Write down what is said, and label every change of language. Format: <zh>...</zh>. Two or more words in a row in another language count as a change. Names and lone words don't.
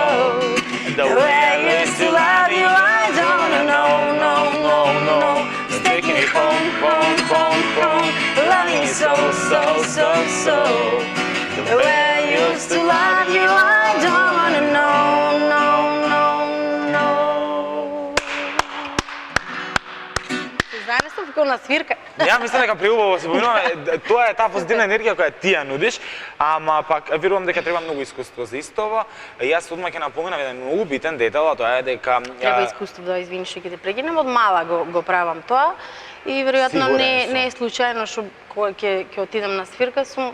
<en>The way I used to love you, I don't wanna know, no, no, no. It's taking me home, home, home, home, loving you so, so, so, so. The way I used to love you, I don't wanna know, no, no, no.</en> <mk>Знаеш што на свирка? Ја мислам дека преубаво се поминуваме, тоа е таа позитивна енергија која ти ја нудиш, ама пак верувам дека треба многу искуство за истово. Јас одма ќе напоменам еден многу битен детал, а тоа е дека треба искуство, да, извини што ќе те прекинем, од мала го правам тоа и веројатно не е случајно што кога ќе отидам на свирка сум</mk>